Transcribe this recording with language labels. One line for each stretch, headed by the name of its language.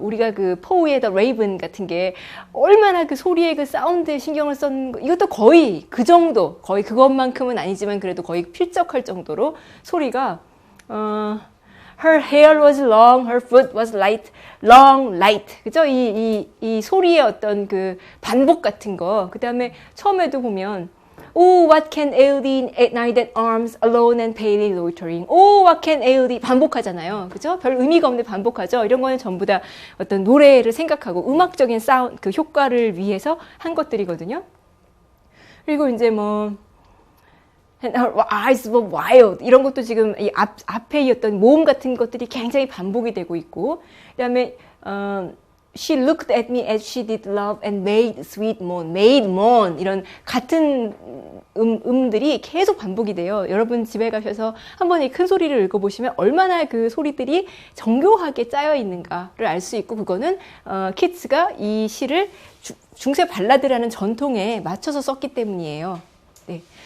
Korean: 우리가 그 포우의 The Raven 같은 게 얼마나 그 소리의 그 사운드에 신경을 썼는 거, 이것도 거의 그 정도, 거의 그것만큼은 아니지만 그래도 거의 필적할 정도로 소리가
English: Her hair was long, her foot was light,
Korean: long, light. 그죠? 이 소리의 어떤 그 반복 같은 거. 그 다음에 처음에도 보면
English: Oh, what can ail thee at night at arms, alone and palely loitering. Oh, what can ail thee.
Korean: 반복하잖아요. 그죠? 별 의미가 없는데 반복하죠. 이런 거는 전부 다 어떤 노래를 생각하고 음악적인 사운드, 그 효과를 위해서 한 것들이거든요. 그리고 이제 뭐,
English: And her eyes were wild.
Korean: 이런 것도 지금 이 앞에 이었던 모음 같은 것들이 굉장히 반복이 되고 있고, 그 다음에,
English: She looked at me as she did love and made sweet moan. made moan.
Korean: 이런 같은 음들이 계속 반복이 돼요. 여러분 집에 가셔서 한번 이 큰 소리를 읽어보시면 얼마나 그 소리들이 정교하게 짜여 있는가를 알 수 있고, 그거는 키츠가 이 시를 중세 발라드라는 전통에 맞춰서 썼기 때문이에요. 네.